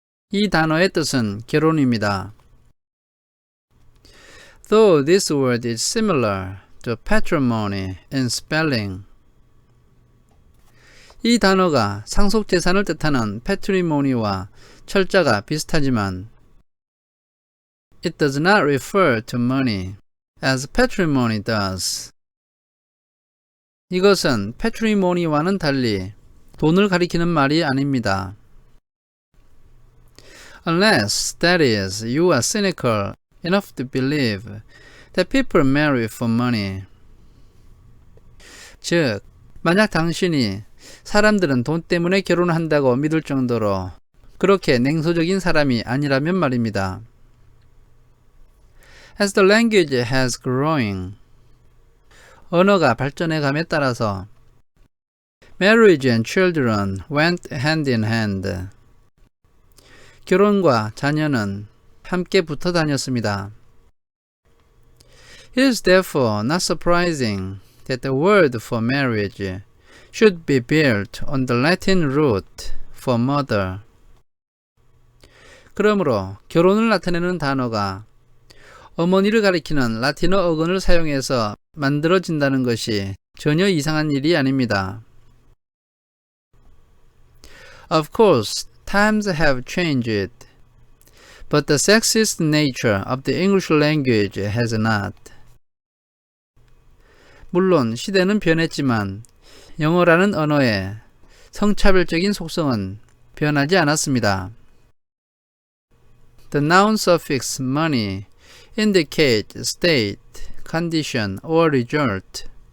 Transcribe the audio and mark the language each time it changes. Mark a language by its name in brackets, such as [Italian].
[Korean] 이 단어의 뜻은 결혼입니다. [English] Though this word is similar to patrimony in spelling, [Korean] 이 단어가 상속재산을 뜻하는 patrimony와 철자가 비슷하지만 [English] it does not refer to money as patrimony does. [Korean] 이것은 patrimony와는 달리 돈을 가리키는 말이 아닙니다. [English] Unless, that is, you are cynical enough to believe that people marry for money. [Korean] 즉, 만약 당신이 사람들은 돈 때문에 결혼한다고 믿을 정도로 그렇게 냉소적인 사람이 아니라면 말입니다. [English] As the language has growing, [Korean] 언어가 발전해감에 따라서 [English] marriage and children went hand in hand. [Korean] 결혼과 자녀는 함께 붙어 다녔습니다. [English] It is therefore not surprising that the word for marriage should be built on the Latin root for mother. [Korean] 그러므로 결혼을 나타내는 단어가 어머니를 가리키는 라틴어 어근을 사용해서 만들어진다는 것이 전혀 이상한 일이 아닙니다. [English] Of course, times have changed, but the sexist nature of the English language has not. [Korean] 물론 시대는 변했지만 영어라는 언어의 성차별적인 속성은 변하지 않았습니다. [English] The noun suffix money indicate state, condition, or result.